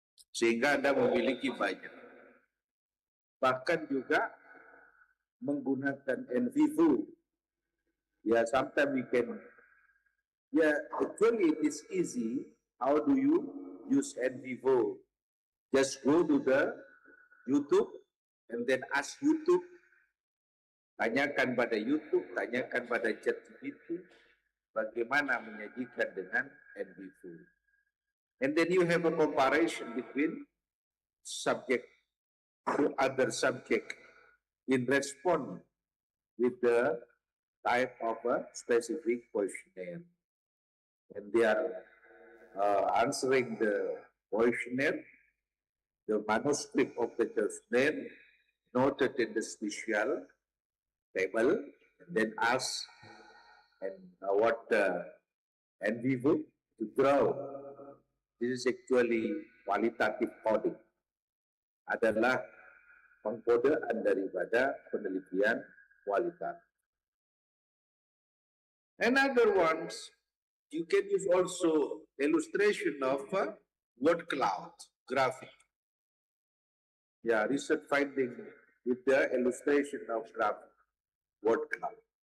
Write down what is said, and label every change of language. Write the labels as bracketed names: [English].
[Indonesian] Sehingga Anda memiliki banyak. Bahkan juga menggunakan in vivo. [English] Sometimes we can, actually it is easy. How do you use in vivo? Just go to the YouTube and then ask YouTube. [Indonesian] Tanyakan pada YouTube, tanyakan pada ChatGPT, bagaimana menyajikan dengan in vivo. [English] And then you have a comparison between subject to other subject in response with the type of a specific questionnaire. And they are answering the questionnaire, the manuscript of the questionnaire noted in the special table, and then ask and what in vivo to draw. This is actually qualitative coding. [Indonesian] Adalah pengkodean daripada penelitian kualitatif. [English] And other ones, you can use also illustration of word cloud graphic. Research finding with the illustration of graphic word cloud.